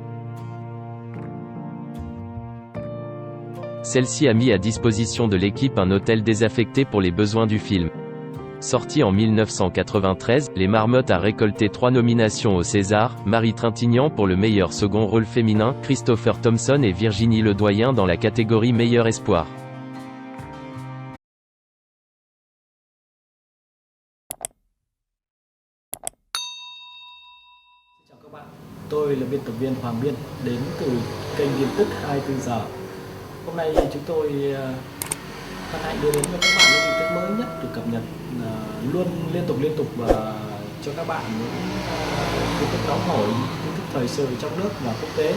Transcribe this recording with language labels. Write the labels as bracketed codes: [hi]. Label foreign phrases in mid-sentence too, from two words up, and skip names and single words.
[fr] Celle-ci a mis à disposition de l'équipe un hôtel désaffecté pour les besoins du film. Sorti en 1993, Les Marmottes a récolté 3 nominations au César, Marie Trintignant pour le meilleur second rôle féminin, Christopher Thompson et Virginie Ledoyen dans la catégorie meilleur espoir. [vi] Chào các bạn, tôi là biên tập viên Hoàng Biên, đến từ kênh tin tức 24 giờ. Hôm nay chúng tôi hân hạnh đưa đến cho các bạn những tin tức mới nhất được cập nhật luôn liên tục và cho các bạn những tin tức nóng hổi, tin tức thời sự trong nước và quốc tế.